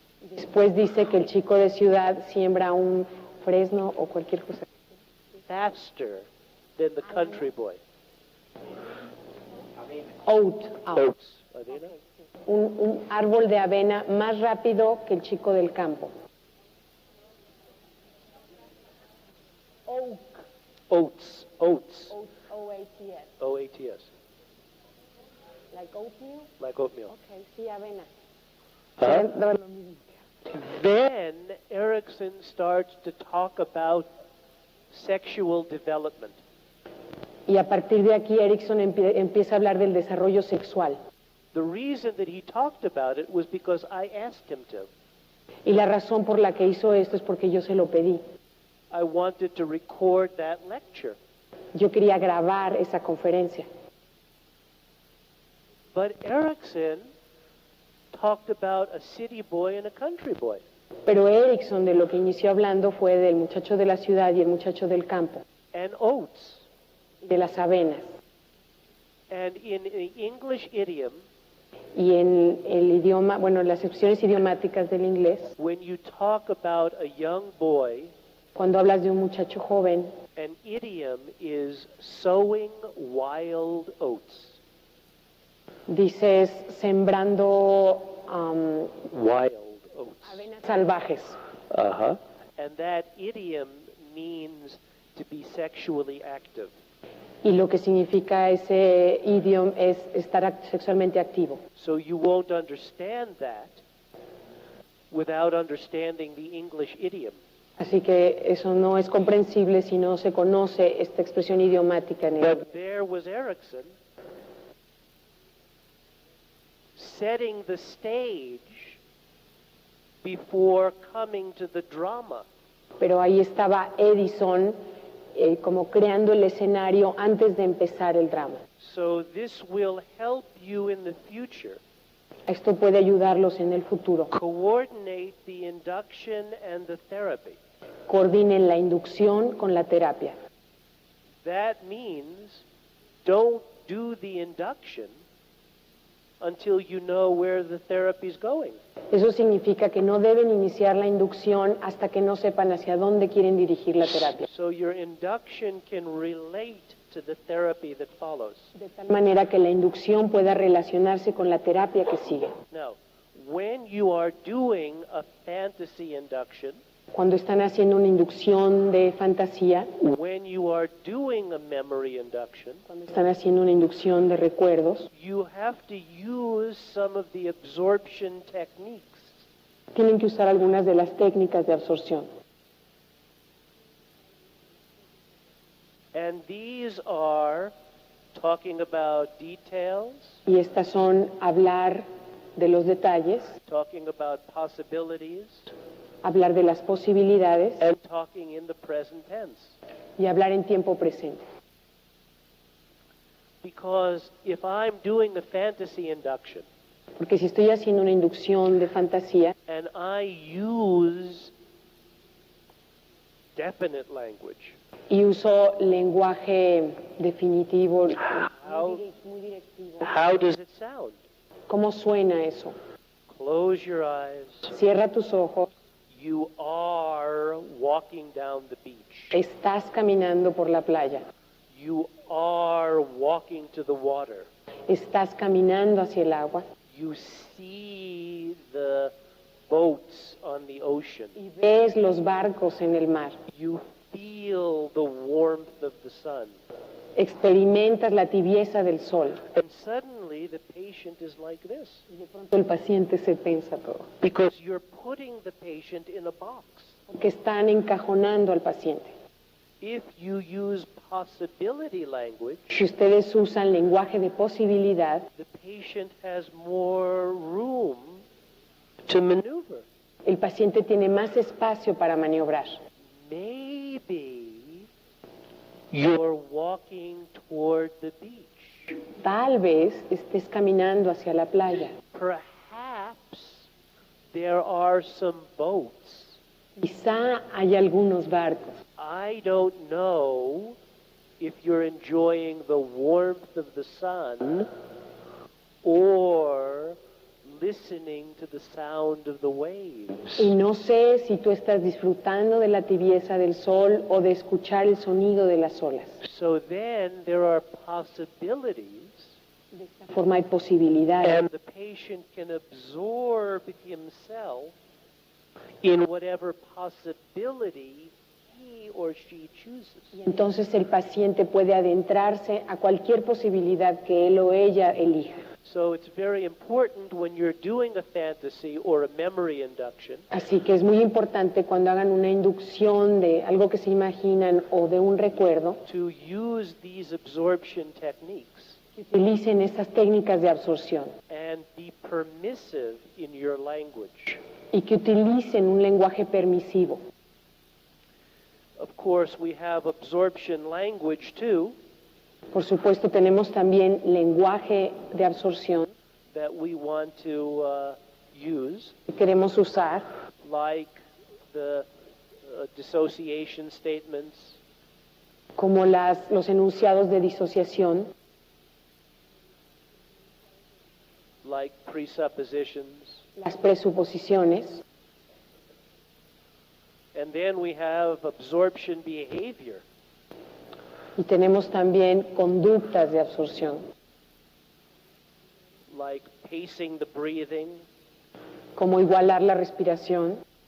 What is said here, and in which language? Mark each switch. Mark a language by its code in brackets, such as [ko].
[es] Después dice que el chico de ciudad siembra un fresno o cualquier cosa. [en] faster than the country boy. Oat. Oats. Avena? [es] Un árbol de avena más rápido que el chico del campo. [en] Oak. Oats. Oats. O-A-T-S. O-A-T-S. Like oatmeal? Like oatmeal. [es] Ok, sí, avena. Huh? [en] Then Erickson starts to talk about sexual development. [es] Y a partir de aquí Erickson empieza a hablar del desarrollo sexual. [en] The reason that he talked about it was because I asked him to. [es] Y la razón por la que hizo esto es porque yo se lo pedí. [en] I wanted to record that lecture. [es] Yo quería grabar esa conferencia. [en] But Erickson talked about a city boy and a country boy. [es] Pero Erickson de lo que inició hablando fue del muchacho de la ciudad y el muchacho del campo, [en] And oats. [es] y de las avenas. [en] And in the English idiom, [es] Y en el idioma, bueno, las expresiones idiomáticas del inglés, [en] when you talk about a young boy, [es] cuando hablas de un muchacho joven, [en] an idiom is sowing wild oats. [es] dices sembrando [en] Wild oats. [es] avenas salvajes. Uh-huh. [en] And that idiom means to be sexually active. [es] Y lo que significa ese idioma es estar sexualmente activo. [en] So you won't understand that without understanding the English idiom. [es] Así que eso no es comprensible si no se conoce esta expresión idiomática en el... [en] But there was Erickson setting the stage before coming to the drama. [es] Pero ahí estaba Edison como creando el escenario antes de empezar el drama. [en] So this will help you in the future [es] Esto puede ayudarlos en el futuro. [en] coordinate the induction and the therapy. [es] Coordinen la inducción con la terapia. [en] That means don't do the induction until you know where the therapy is going. [es] Eso significa que no deben iniciar la inducción hasta que no sepan hacia dónde quieren dirigir la terapia. [en] So your induction can relate to the therapy that follows. [es] De tal manera que la inducción pueda relacionarse con la terapia que sigue. [en] Now, when you are doing a fantasy induction, [es] Cuando están haciendo una inducción de fantasía, [en] when you are doing a memory induction, [es] cuando están haciendo una inducción de recuerdos, [en] you have to use some of the absorption techniques. [es] tienen que usar algunas de las técnicas de absorción. [en] And these are talking about details, [es] Y estas son hablar de los detalles, [en] talking about possibilities, [es] hablar de las posibilidades [en] and talking in the present tense. [es] y hablar en tiempo presente. [en] Because if I'm doing a fantasy induction [es] Porque si estoy haciendo una inducción de fantasía [en] and I use definite language, [es] y uso lenguaje definitivo, [en] how, [es] muy directivo, [en] how does it sound? [es] ¿cómo suena eso? [en] Close your eyes. [es] Cierra tus ojos, [en] You are walking down the beach. [es] estás caminando por la playa, [en] You are walking to the water. [es] estás caminando hacia el agua [en] You see the boats on the ocean. [es] y ves los barcos en el mar. [en] You feel the warmth of the sun. [es] Experimentas la tibieza del sol. [en] And suddenly the patient is like this. [es] Y de pronto el paciente se tensa todo. [en] Because you're putting the patient in a box. [es] Porque están encajonando al paciente. [en] If you use possibility language, [es] Si ustedes usan lenguaje de posibilidad, [en] the patient has more room to maneuver. [es] el paciente tiene más espacio para maniobrar. [en] Maybe you're walking toward the beach. [es] Tal vez estés caminando hacia la playa. [en] Perhaps there are some boats. [es] Quizá hay algunos barcos. [en] I don't know if you're enjoying the warmth of the sun or listening to the sound of the waves. [es] Y no sé si tú estás disfrutando de la tibieza del sol o de escuchar el sonido de las olas. [en] So then there are possibilities, [es] De esta forma hay posibilidades. [en] and the patient can absorb himself in whatever possibility he or she chooses. [es] Y entonces el paciente puede adentrarse a cualquier posibilidad que él o ella elija. [en] So it's very important when you're doing a fantasy or a memory induction [es] Así que es muy importante cuando hagan una inducción de algo que se imaginan o de un recuerdo, [en] to use these absorption techniques [es] que utilicen estas técnicas de absorción [en] and be permissive in your language. [es] y que utilicen un lenguaje permisivo. [en] Of course, we have absorption language too [es] Por supuesto, tenemos también lenguaje de absorción [en] that we want to use, [es] que queremos usar, [en] like the dissociation statements, [es] como los enunciados de disociación, [en] like presuppositions. [es] las presuposiciones, [en] And then we have absorption behavior, [es] y tenemos también conductas de absorción, [en] like pacing the breathing, [es] como igualar la respiración,